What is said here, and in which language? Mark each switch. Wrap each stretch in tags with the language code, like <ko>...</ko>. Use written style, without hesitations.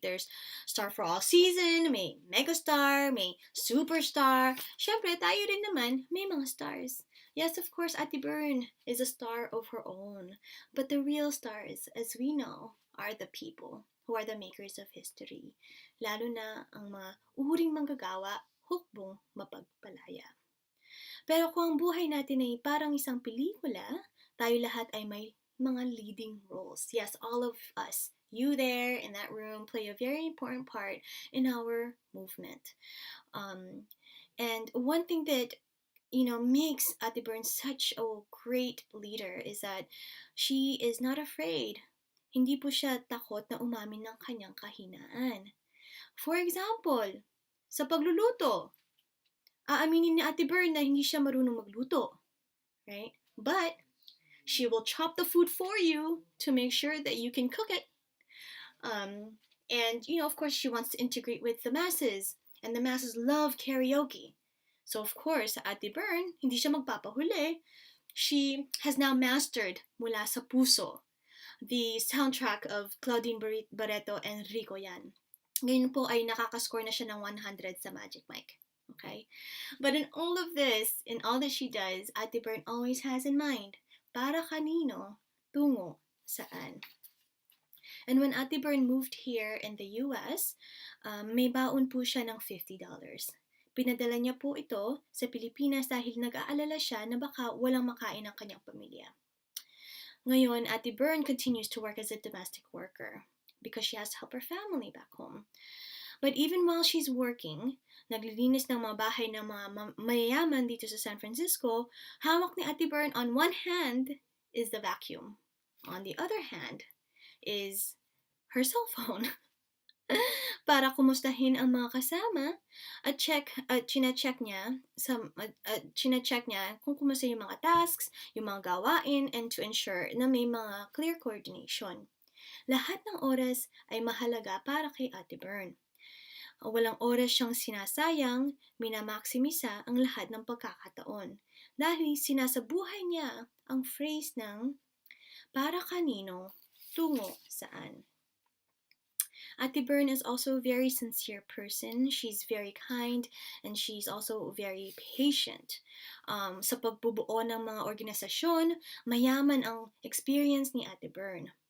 <en>There's Star for All Season,</en> <tl>may Megastar, may Superstar. Syempre, tayo rin naman, may mga stars.</tl> <en>Yes, of course, Ate Bern is a star of her own. But the real stars, as we know, are the people who are the makers of history.</en> <tl>Lalo na ang mga uhuring manggagawa, hukbong mapagpalaya. Pero kung ang buhay natin ay parang isang pelikula, tayo lahat ay may mga leading roles.</tl> <en>Yes, all of us, you there in that room, play a very important part in our movement. And one thing that makes Ate Bern such a great leader is that she is not afraid.</en> <tl>Hindi po siya takot na umamin ng kanyang kahinaan.</tl> <en>For example,</en> <tl>sa pagluluto, aaminin ni Ate Bern na hindi siya marunong magluto,</tl> <en>right? But she will chop the food for you to make sure that you can cook it. And, of course, she wants to integrate with the masses. And the masses love karaoke. So, of course, Ate Bern,</en> <tl>hindi siya magpapahuli.</tl> <en>She has now mastered Mula sa Puso, the soundtrack of Claudine Barreto and Rico Yan.</en> <tl>Ngayon po ay nakakascore na siya ng 100 sa Magic Mike.</tl> <en>Okay? But in all of this, in all that she does, Ate Bern always has in mind,</en> <tl>para kanino, tungo saan.</tl> <en>And when Ate Bern moved here in the US,</en> <tl>may baon po siya ng $50. Pinadala niya po ito sa Pilipinas dahil nag-aalala siya na baka walang makain ang kanyang pamilya.</tl> <en>Ngayon, Ate Bern continues to work as a domestic worker because she has to help her family back home. But even while she's working,</en> <tl>naglilinis ng mga bahay ng mga mayayaman dito sa San Francisco, hawak ni Ate Bern</tl> <en>on one hand is the vacuum. On the other hand is her cell phone.</en> <tl>para kumustahin ang mga kasama at chine-check niya chine-check niya kung kumusta yung mga tasks, yung mga gawain,</tl> <en>and to ensure</en> <tl>na may mga clear coordination. Lahat ng oras ay mahalaga para kay Ate Bern. Walang oras siyang sinasayang, minamaksimisa ang lahat ng pagkakataon. Dahil sinasabuhay niya ang phrase ng para kanino, tungo saan.</tl> <en>Ate Bern is also a very sincere person. She's very kind and she's also very patient.</en> <tl>Sa pagbubuo ng mga organisasyon, mayaman ang experience ni Ate Bern.</tl>